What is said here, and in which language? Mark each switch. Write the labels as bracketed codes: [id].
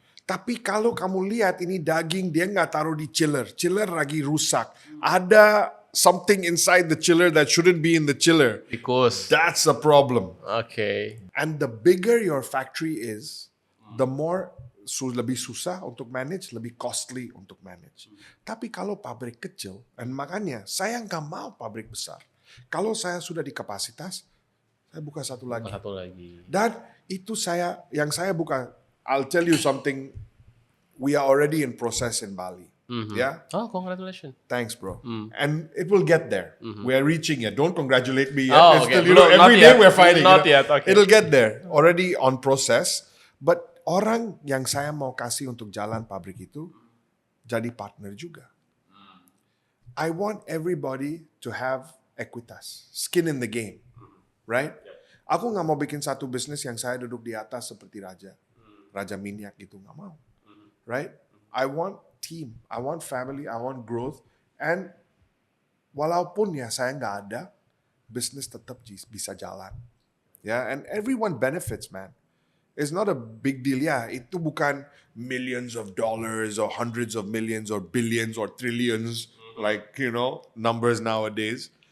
[id] Tapi kalau kamu lihat ini daging, dia nggak taruh di chiller. Chiller lagi rusak. [en] Ada something inside the chiller that shouldn't be in the chiller. Because. That's a problem. [id] Oke. [en] And the bigger your factory is, the more [id] lebih susah untuk manage, [en] lebih costly untuk manage. [id] Tapi kalau pabrik kecil, dan makanya saya nggak mau pabrik besar. Kalau saya sudah di kapasitas, saya buka satu lagi. Dan itu yang saya buka, [en] I'll tell you something, we are already in process in Bali. Yeah? Oh, congratulations. Thanks, bro. And it will get there. We are reaching it. Don't congratulate me yet. Oh, It's okay. still, every day we're fighting. Not yet, okay. It'll get there. Already on process. [id] But orang yang saya mau kasih untuk jalan pabrik itu, jadi partner juga. [en] I want everybody to have equitas, skin in the game, right? [id] Aku nggak mau bikin satu bisnis yang saya duduk di atas seperti raja minyak gitu, nggak mau, right? [en] I want team, I want family, I want growth, and [id] walaupun ya saya nggak ada, bisnis tetap bisa jalan, ya, [en] and everyone benefits, man. It's not a big deal, ya. [id] Itu bukan [en] millions of dollars or hundreds of millions or billions or trillions, like numbers nowadays.